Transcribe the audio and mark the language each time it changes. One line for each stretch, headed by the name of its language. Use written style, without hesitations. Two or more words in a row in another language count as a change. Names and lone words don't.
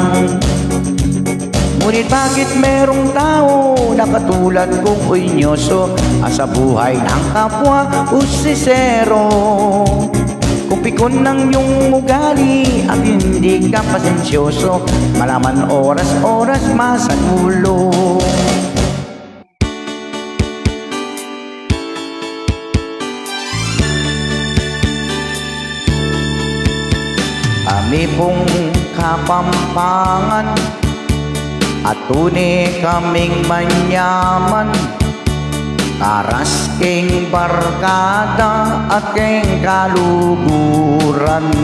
Filipino: Ngunit bakit merong tao na katulad kong unyoso sa buhay ng kapwa usisero? Kung pikon ng iyong ugali at hindi ka pasensyoso, malaman oras-oras masagulo.
Pampanga: Kami pong Kapampangan at tunay kaming manyaman, karas king barkada at king kaluguran.